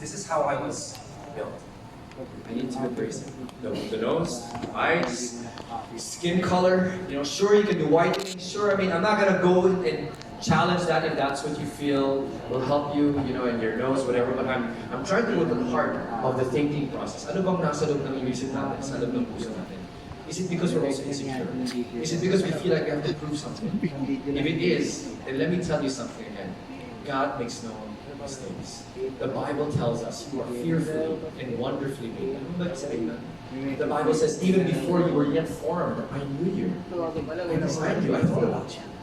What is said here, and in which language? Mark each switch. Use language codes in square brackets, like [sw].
[en] This is how I was built. I need to embrace it. The nose, eyes, skin color. You know, sure you can do whitening. Sure, I mean, I'm not gonna go and challenge that if that's what you feel will help you, you know, in your nose, whatever. But I'm trying to go to the heart of the thinking process. [tl] Ano bang nasa loob ng isip natin, sa loob ng puso natin? [en] Is it because we're also insecure? Is it because we feel like we have to prove something? If it is, then let me tell you something again. God makes no mistakes. The Bible tells us you are fearfully and wonderfully made. The Bible says, even before you were yet formed, I knew you. I designed you. I thought about you.